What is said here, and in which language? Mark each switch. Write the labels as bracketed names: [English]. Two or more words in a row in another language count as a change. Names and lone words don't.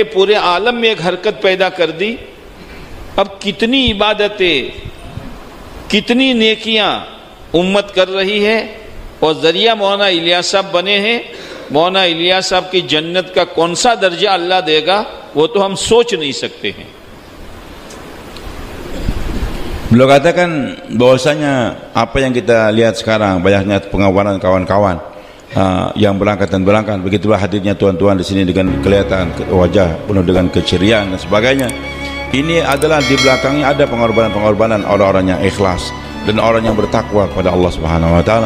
[Urdu] پورے عالم میں ایک حرکت پیدا کر دی۔ اب کتنی عبادتیں، کتنی نیکیاں امت کر رہی ہے اور ذریعہ مولانا الیاس صاحب بنے ہیں. مولانا الیاس صاحب کی جنت کا کون سا درجہ اللہ دے گا وہ تو ہم سوچ نہیں سکتے ہیں. [Malay] Beliau katakan bahwasanya apa yang kita lihat sekarang, banyaknya pengawalan kawan-kawan yang berangkat dan berangkat, begitulah hadirnya tuan-tuan di sini dengan kelihatan wajah penuh dengan keceriaan dan sebagainya. Ini adalah di belakangnya ada pengorbanan-pengorbanan orang-orang yang ikhlas dan orang yang bertakwa kepada Allah [Arabic] سبحانه وتعالى.